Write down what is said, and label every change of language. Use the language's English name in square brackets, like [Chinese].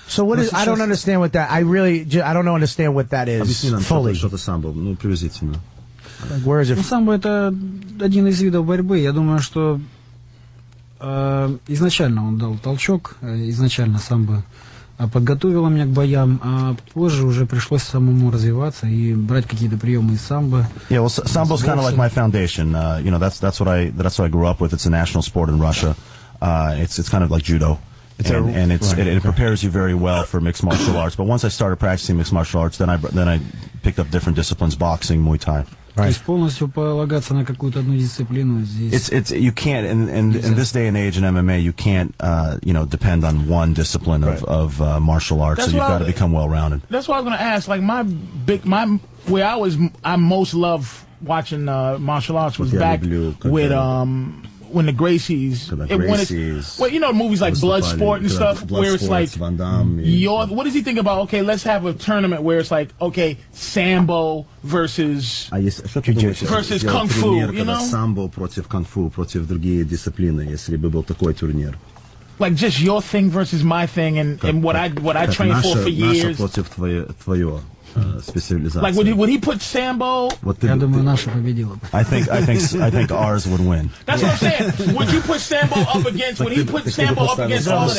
[English] So what is? I don't understand what that. I don't understand what that is fully. [Russian] Что-то самбо, ну, приблизительно. [English] Like, where is it? [Russian] Ну, самбо это один из видов борьбы. Я думаю, что изначально он дал толчок, изначально самбо подготовила меня к боям, а позже уже пришлось самому развиваться и брать какие-то приемы из самбо. [English] Yeah, well, sambo's kind of like my foundation. That's what I grew up with. It's a national sport in Russia. It's kind of like judo. It prepares you very well for mixed martial arts. But once I started practicing mixed martial arts, then I picked up different disciplines: boxing, Muay Thai. [Russian] То есть полностью полагаться на какую-то одну дисциплину здесь. [English] You can't in this day and age in MMA you can't depend on one discipline of martial arts. So you've got to become well rounded. That's what I was going to ask. Like where I most love watching martial arts was back with when the Gracies, movies like Bloodsport and stuff, where it's like, what does he think about, okay, let's have a tournament where it's like, okay, Sambo versus Kung Fu, [Russian] Самбо против Kung Fu, против другие дисциплины, если бы был такой турнир. [English] Like just your thing versus my thing and what I trained for years. [Russian] Против твоего. [English] Like would he put Sambo? [Russian] Я думаю, наша победила. [English] I think ours would win. That's what I'm saying. Would you put Sambo up against? Would he put Sambo up against all of that?